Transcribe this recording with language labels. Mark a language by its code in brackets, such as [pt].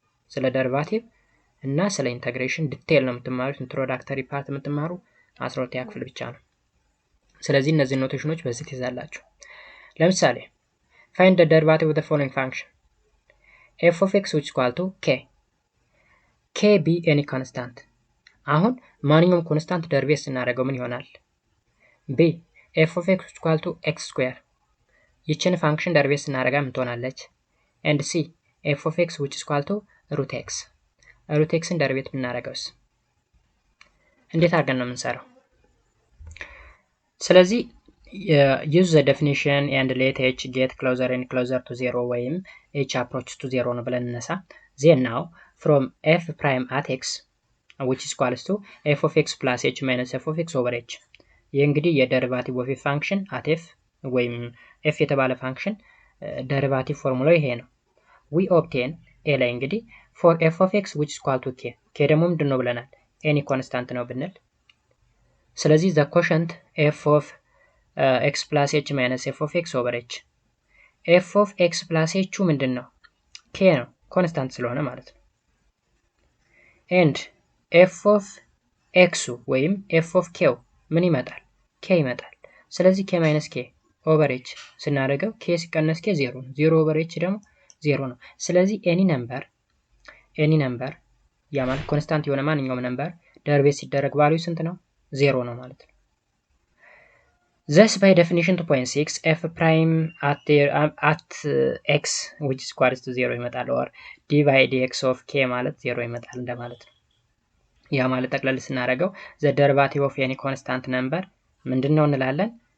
[am] ስለ ደሪቫቲቭ እና ስለ ኢንተግሬሽን ዲቴል ነው የምትማሩት። ኢንትሮዳክተሪ ፓርት የምትማሩ 12ኛ ክፍል ብቻ ነው። ስለዚህ እነዚህ ኖቴሽኖች በዚህ ትይዛላችሁ። ለምሳሌ [en] find the derivative of the following function f of x which is equal to k be any constant። [am] አሁን ማንኛውም ኮንስታንት ደሪቬት ስናደርገው ምን ይሆናል? b [en] f of x which is equal to x square [am] ይችን ፋንክሽን ደሪቬት ስናደርጋ ምን ትሆናለች? [en] and c f of x which is equal to root xን ደሪቬት [am] ብናደርገውስ እንዴት አድርገን ነው የምንሰራው? [en] ስለዚህ use the definition and let h get closer and closer to 0 ወይም h approaches to 0 ነው ብለን እንነሳ። then now from f prime at x which is equals to f of x plus h minus f of x over h [am] ይህ እንግዲህ የደሪቫቲቭ ኦፍ ፋንክሽን at f ወይም f የተባለ ፋንክሽን ደሪቫቲቭ ፎርሙላው ይሄ ነው። [en] we obtain a ላይ እንግዲህ for f of x which is equal to k ደግሞ ምንድን ነው ብለናል? any constant ነው ብንል ስለዚህ the quotient f of x plus h minus f of x over h f of x plus h [am] ምንድን ነው? k ነው ኮንስታንት ስለሆነ ማለት ነው። and f of x ወይም f of k ምን ይመጣል? k ይመጣል። ስለዚህ k minus k over h ስናደርገው k ሲቀነስ k 0 ነው። 0 over h ደግሞ 0 ነው። ስለዚህ [en] any number [am] ያ ማለት ኮንስታንት የሆነ ማንኛውም ነምበር ደሪቬት ሲደረግ ቫልዩ ስንት ነው? [en] 0 ነው ማለት ነው። thus by definition 2.6 f prime at x which is equals to 0 ይመጣል or d by dx of k ማለት 0 ይመጣል እንደማለት ነው። [am] ያ ማለት ጠቅለል ስናደርገው [en] the derivative of any constant number ምንድነው እንላለን?